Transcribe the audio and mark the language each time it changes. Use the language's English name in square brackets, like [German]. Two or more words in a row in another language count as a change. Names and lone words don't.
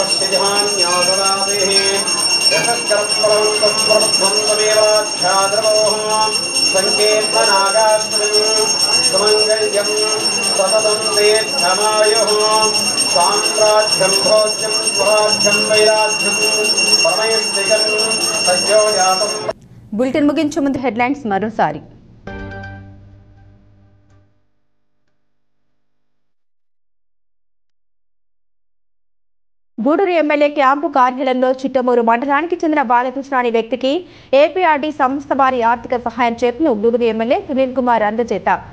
[Sanskrit] सुमङ्गल्यं सततं दीर्घमायुः साम्राज्यं भोज्यं स्वराज्यं वैराज्यं परमैस्तिकं सद्यो जातं। [Telugu] బులెటిన్ ముగించే ముందు హెడ్లైన్స్ మరోసారి. గూడూరు ఎమ్మెల్యే క్యాంపు కార్యాలయంలో చిట్టమూరు మండలానికి చెందిన బాలకృష్ణ అనే వ్యక్తికి ఏపీఆర్డీ సంస్థ వారి ఆర్థిక సహాయం చేతును గూడూరు ఎమ్మెల్యే సునీల్ కుమార్ అందజేత.